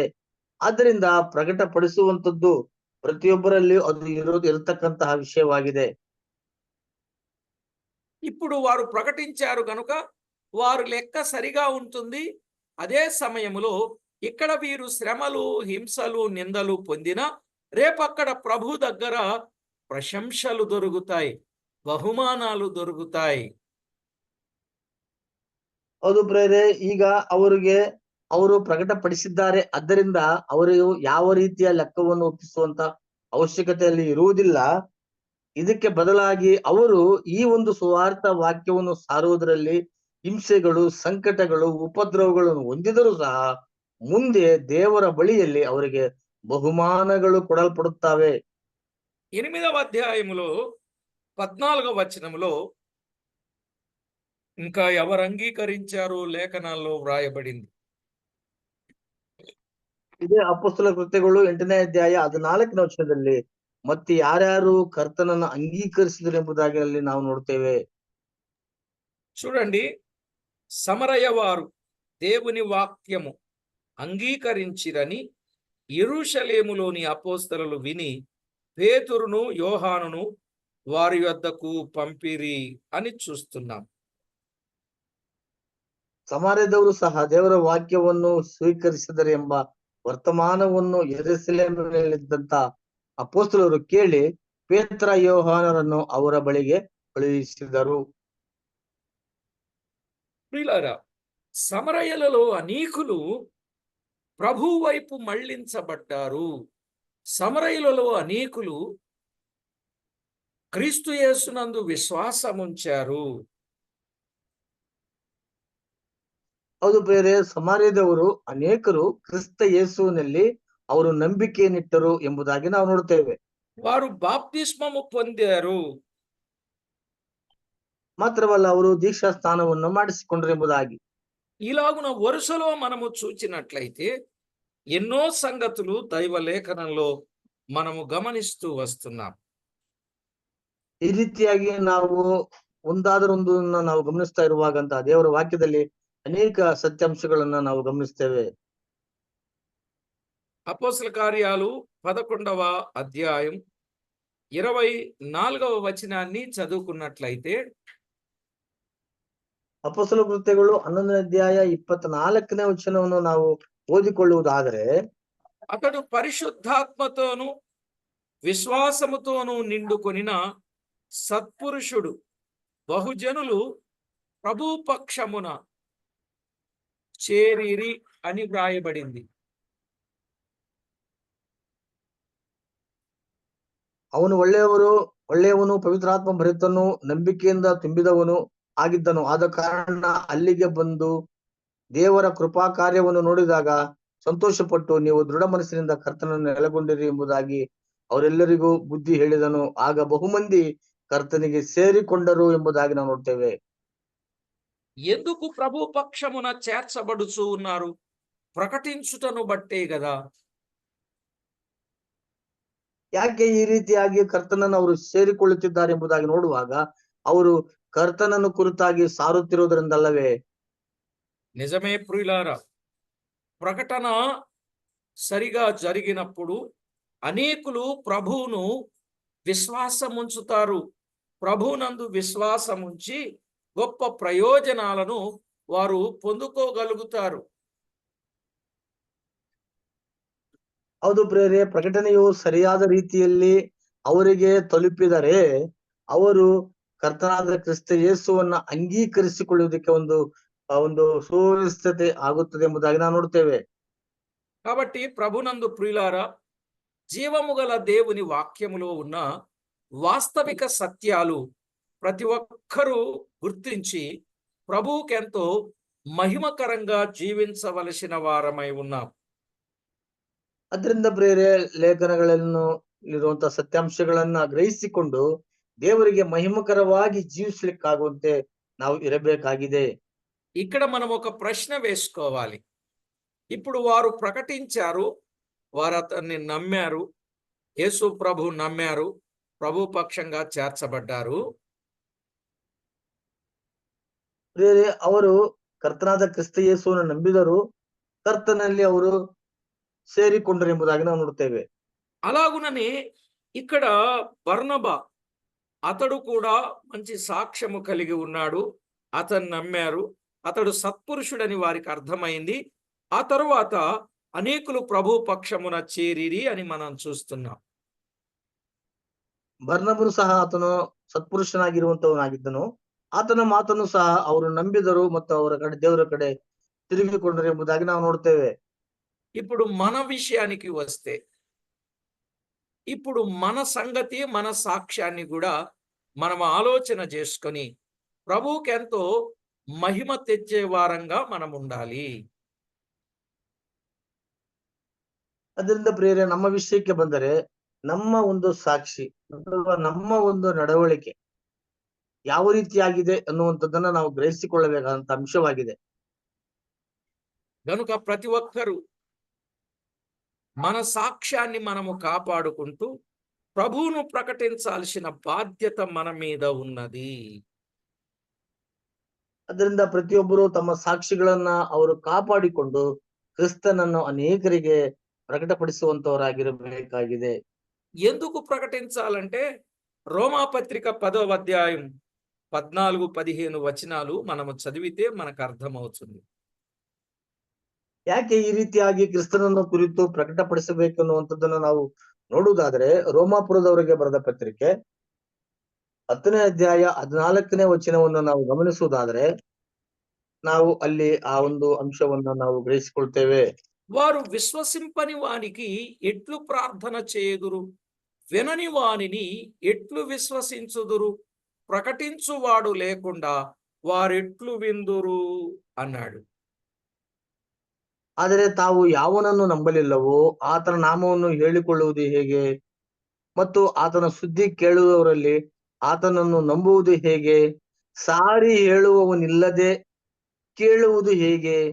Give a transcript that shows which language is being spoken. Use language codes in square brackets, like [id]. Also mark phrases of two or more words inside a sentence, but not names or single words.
[kn] ಆದ್ದರಿಂದ ಪ್ರಕಟಪಡಿಸುವಂತದ್ದು ಪ್ರತಿಯೊಬ್ಬರಲ್ಲಿ ಅದು ಇರತಕ್ಕಂತಹ ವಿಷಯವಾಗಿದೆ. [te] ఇప్పుడు వారు ప్రకటించారు గనుక వారు లెక్క సరిగా ఉంటుంది. అదే సమయంలో ఇక్కడ వీరు శ్రమలు, హింసలు, నిందలు పొందిన రేపక్కడ ప్రభు దగ్గర ప్రశంసలు దొరుకుతాయి, బహుమానాలు దొరుకుతాయి. [kn] ಹೌದು ಪ್ರೇರೆ, ಈಗ ಅವರಿಗೆ ಅವರು ಪ್ರಕಟಪಡಿಸಿದ್ದಾರೆ, ಆದ್ದರಿಂದ ಅವರು ಯಾವ ರೀತಿಯ ಲೆಕ್ಕವನ್ನು ಒಪ್ಪಿಸುವಂತ ಅವಶ್ಯಕತೆಯಲ್ಲಿ ಇರುವುದಿಲ್ಲ. ಇದಕ್ಕೆ ಬದಲಾಗಿ ಅವರು ಈ ಒಂದು ಸುವಾರ್ಥ ವಾಕ್ಯವನ್ನು ಸಾರುವುದರಲ್ಲಿ ಹಿಂಸೆಗಳು, ಸಂಕಟಗಳು, ಉಪದ್ರವಗಳನ್ನು ಹೊಂದಿದರೂ ಸಹ ಮುಂದೆ ದೇವರ ಬಳಿಯಲ್ಲಿ ಅವರಿಗೆ ಬಹುಮಾನಗಳು ಕೊಡಲ್ಪಡುತ್ತವೆ. [te] 8వ అధ్యాయములో 14వ వచనములో ఇంకా ఎవరు అంగీకరించారో లేఖనాల్లో వ్రాయబడింది. [kn] ಇದೇ ಅಪೊಸ್ತಲ ಕೃತ್ಯಗಳು 8ನೇ ಅಧ್ಯಾಯ 14ನೇ ವಚನದಲ್ಲಿ ಮತ್ತೆ ಯಾರ್ಯಾರು ಕರ್ತನನ್ನ ಅಂಗೀಕರಿಸಿದರು ಎಂಬುದಾಗಿ ಅಲ್ಲಿ ನಾವು ನೋಡ್ತೇವೆ. [te] చూడండి, సమరయ వారు దేవుని వాక్యము అంగీకరించిరని యెరూషలేములోని అపోస్తలులు విని పేతురును, యోహానును వారి యొద్దకు పంపిరి అని చూస్తున్నాం. [kn] ಸಮಾರ್ಯದವರು ಸಹ ದೇವರ ವಾಕ್ಯವನ್ನು ಸ್ವೀಕರಿಸಿದರೆ ಎಂಬ ವರ್ತಮಾನವನ್ನು ಯೆರೂಸಲೇಮಿನಲ್ಲಿದ್ದಂತ ಅಪೊಸ್ತಲರು ಕೇಳಿ ಪೇತ್ರ, ಯೋಹಾನರನ್ನು ಅವರ ಬಳಿಗೆ ಕಳುಹಿಸಿದರು. [te] ప్రియులారా, సమరయలలో అనేకులు ప్రభు వైపు మళ్ళించబడ్డారు. సమరయులలో అనేకులు క్రీస్తు యేసునందు విశ్వాసముంచారు. [kn] ಹೌದು ಬೇರೆ, ಸಮಾರ್ಯದವರು ಅನೇಕರು ಕ್ರಿಸ್ತ ಯೇಸುವಿನಲ್ಲಿ ಅವರು ನಂಬಿಕೆಯನ್ನಿಟ್ಟರು ಎಂಬುದಾಗಿ ನಾವು ನೋಡ್ತೇವೆ. [te] వారు బాప్తిస్మము పొందారు. [kn] ಮಾತ್ರವಲ್ಲ, ಅವರು ದೀಕ್ಷಾ ಸ್ನಾನವನ್ನು ಮಾಡಿಸಿಕೊಂಡರು ಎಂಬುದಾಗಿ. [te] ఇలాగున వరుసలో మనము చూచినట్లయితే ఎన్నో సంగతులు దైవ లేఖనంలో మనము గమనిస్తూ వస్తున్నాం. [kn] ಈ ರೀತಿಯಾಗಿ ನಾವು ಒಂದಾದರೊಂದು ನಾವು ಗಮನಿಸ್ತಾ ಇರುವಾಗಂತ ದೇವರ ವಾಕ್ಯದಲ್ಲಿ ಅನೇಕ ಸತ್ಯಾಂಶಗಳನ್ನ ನಾವು ಗಮನಿಸ್ತೇವೆ. [te] అపోస్తల కార్యాలు 11వ అధ్యాయం 24వ వచనాన్ని చదువుకున్నట్లయితే [kn] ಅಪೊಸ್ತಲ ಕೃತ್ಯಗಳು 11ನೇ ಅಧ್ಯಾಯ 24ನೇ ವಚನವನ್ನು ನಾವು ಓದಿಕೊಳ್ಳುವುದಾದರೆ, [te] అతడు పరిశుద్ధాత్మతోను విశ్వాసముతోను నిండుకొనిన సత్పురుషుడు, బహుజనులు ప్రభు పక్షమున చేరిరి అని వ్రాయబడింది. [kn] ಅವನು ಒಳ್ಳೆಯವನು, ಪವಿತ್ರಾತ್ಮ ಭರಿತನು, ನಂಬಿಕೆಯಿಂದ ತುಂಬಿದವನು ಆಗಿದ್ದನು. ಆದ ಕಾರಣ ಅಲ್ಲಿಗೆ ಬಂದು ದೇವರ ಕೃಪಾ ಕಾರ್ಯವನ್ನು ನೋಡಿದಾಗ ಸಂತೋಷಪಟ್ಟು, ನೀವು ದೃಢ ಮನಸ್ಸಿನಿಂದ ಕರ್ತನನ್ನು ನೆಲೆಗೊಂಡಿರಿ ಎಂಬುದಾಗಿ ಅವರೆಲ್ಲರಿಗೂ ಬುದ್ಧಿ ಹೇಳಿದನು. ಆಗ ಬಹುಮಂದಿ ಕರ್ತನಿಗೆ ಸೇರಿಕೊಂಡರು ಎಂಬುದಾಗಿ ನಾವು ನೋಡ್ತೇವೆ. [te] ఎందుకు ప్రభు పక్షమున చేర్చబడుచు ఉన్నారు? ప్రకటించుటను బట్టే గదా. [kn] ಯಾಕೆ ಈ ರೀತಿಯಾಗಿ ಕರ್ತನನ್ನು ಅವರು ಸೇರಿಕೊಳ್ಳುತ್ತಿದ್ದಾರೆ ಎಂಬುದಾಗಿ ನೋಡುವಾಗ, ಅವರು ಕರ್ತನನ್ನು ಕುರಿತಾಗಿ ಸಾರುತ್ತಿರುವುದರಿಂದಲ್ಲವೇ? [te] నిజమే ప్రియులారా, ప్రకటన సరిగా జరిగినప్పుడు అనేకులు ప్రభువును విశ్వాసముంచుతారు. ప్రభువునందు విశ్వాసముంచి గొప్ప ప్రయోజనాలను వారు పొందుకోగలుగుతారు. [kn] ಹೌದು ಪ್ರಿಯರೇ, ಪ್ರಕಟಣೆಯು ಸರಿಯಾದ ರೀತಿಯಲ್ಲಿ ಅವರಿಗೆ ತಲುಪಿದರೆ ಅವರು ಕರ್ತನಾದ ಕ್ರಿಸ್ತ ಯೇಸುವನ್ನ ಅಂಗೀಕರಿಸಿಕೊಳ್ಳುವುದಕ್ಕೆ ಒಂದು ಸುವ್ಯವಸ್ಥತೆ ಆಗುತ್ತದೆ ಎಂಬುದಾಗಿ ನಾವು ನೋಡ್ತೇವೆ. [te] కాబట్టి ప్రభునందు ప్రియులారా, జీవము గల దేవుని వాక్యములో ఉన్న వాస్తవిక సత్యాలు ప్రతి ఒక్కరూ గుర్తించి ప్రభువుకెంతో మహిమకరంగా జీవించవలసిన వారమై ఉన్నాం. [kn] ಅದರಿಂದ ಪ್ರಿಯರೇ, ಲೇಖನಗಳನ್ನು ಇರುವಂತಹ ಸತ್ಯಾಂಶಗಳನ್ನ ಗ್ರಹಿಸಿಕೊಂಡು ದೇವರಿಗೆ ಮಹಿಮಕರವಾಗಿ ಜೀವಿಸ್ಲಿಕ್ಕಾಗುವಂತೆ ನಾವು ಇರಬೇಕಾಗಿದೆ. [te] ఇక్కడ మనం ఒక ప్రశ్న వేసుకోవాలి. ఇప్పుడు వారు ప్రకటించారు, వారు అతన్ని నమ్మారు, యేసు ప్రభు నమ్మారు, ప్రభు పక్షంగా చేర్చబడ్డారు. [kn] ಪ್ರಿಯರೇ, ಅವರು ಕರ್ತನಾದ ಕ್ರಿಸ್ತ ಯೇಸುವನ್ನು ನಂಬಿದರು, ಕರ್ತನಲ್ಲಿ ಅವರು ಸೇರಿಕೊಂಡರು ಎಂಬುದಾಗಿ ನಾವು ನೋಡ್ತೇವೆ. [te] అలాగుననే ఇక్కడ బర్నబా, అతడు కూడా మంచి సాక్ష్యము కలిగి ఉన్నాడు, అతను నమ్మారు, అతడు సత్పురుషుడని వారికి అర్థమైంది. ఆ తరువాత అనేకులు ప్రభు పక్షమున చేరిరి అని మనం చూస్తున్నాం. [kn] ಬರ್ನಬನು ಸಹ ಆತನು ಸತ್ಪುರುಷನಾಗಿರುವಂತವನಾಗಿದ್ದನು. ಆತನ ಮಾತನ್ನು ಸಹ ಅವರು ನಂಬಿದರು ಮತ್ತು ಅವರ ಕಡೆ ದೇವರ ಕಡೆ ತಿರುಗಿಕೊಂಡರು ಎಂಬುದಾಗಿ ನಾವು ನೋಡ್ತೇವೆ. [te] ఇప్పుడు మన విషయానికి వస్తే, ఇప్పుడు మన సంగతి, మన సాక్ష్యాన్ని కూడా మనం ఆలోచన చేసుకొని ప్రభువుకి ఎంతో మహిమ తెచ్చే వారంగా మనం ఉండాలి. [kn] ಅದರಿಂದ ಪ್ರಿಯರೇ, ನಮ್ಮ ವಿಷಯಕ್ಕೆ ಬಂದರೆ ನಮ್ಮ ಒಂದು ಸಾಕ್ಷಿ ಅಥವಾ ನಮ್ಮ ಒಂದು ನಡವಳಿಕೆ ಯಾವ ರೀತಿಯಾಗಿದೆ ಅನ್ನುವಂಥದ್ದನ್ನ ನಾವು ಗ್ರಹಿಸಿಕೊಳ್ಳಬೇಕಾದಂತ ಅಂಶವಾಗಿದೆ. [te] గనుక ప్రతి ఒక్కరూ మన సాక్ష్యాన్ని మనము కాపాడుకుంటూ ప్రభువును ప్రకటించాల్సిన బాధ్యత మన మీద ఉన్నది. [kn] ಅದರಿಂದ ಪ್ರತಿಯೊಬ್ಬರು ತಮ್ಮ ಸಾಕ್ಷಿಗಳನ್ನ ಅವರು ಕಾಪಾಡಿಕೊಂಡು ಕ್ರಿಸ್ತನನ್ನು ಅನೇಕರಿಗೆ ಪ್ರಕಟಪಡಿಸುವಂತವರಾಗಿರಬೇಕಾಗಿದೆ. [te] ఎందుకు ప్రకటించాలంటే రోమాపత్రిక 10వ అధ్యాయం 14-15 వచనాలు మనము చదివితే మనకు అర్థమవుతుంది. [kn] ಯಾಕೆ ಈ ರೀತಿಯಾಗಿ ಕ್ರಿಸ್ತನನ್ನು ಕುರಿತು ಪ್ರಕಟಪಡಿಸಬೇಕು ಅನ್ನುವಂಥದ್ದನ್ನು ನಾವು ನೋಡುವುದಾದ್ರೆ, ರೋಮಾಪುರದವರಿಗೆ ಬರೆದ ಪತ್ರಿಕೆ 10ನೇ ಅಧ್ಯಾಯ 14ನೇ ವಚನವನ್ನು ನಾವು ಗಮನಿಸುವುದಾದ್ರೆ ನಾವು ಅಲ್ಲಿ ಆ ಒಂದು ಅಂಶವನ್ನು ನಾವು ಗ್ರಹಿಸಿಕೊಳ್ತೇವೆ. [te] వారు విశ్వసింపని వానికి ఎట్లు ప్రార్థన చేయుదురు? వినని వానిని ఎట్లు విశ్వసించుదురు? ప్రకటించువాడు లేకుండా వారెట్లు విందురు అన్నాడు. [kn] ಆದರೆ ತಾವು ಯಾವನನ್ನು ನಂಬಲಿಲ್ಲವೋ ಆತನ ನಾಮವನ್ನು ಹೇಳಿಕೊಳ್ಳುವುದು ಹೇಗೆ? ಮತ್ತು ಆತನ ಸುದ್ದಿ ಕೇಳುವವರಲ್ಲಿ ಆತನನ್ನು ನಂಬುವುದು ಹೇಗೆ? ಸಾರಿ ಹೇಳುವವನಿಲ್ಲದೆ ಕೇಳುವುದು ಹೇಗೆ?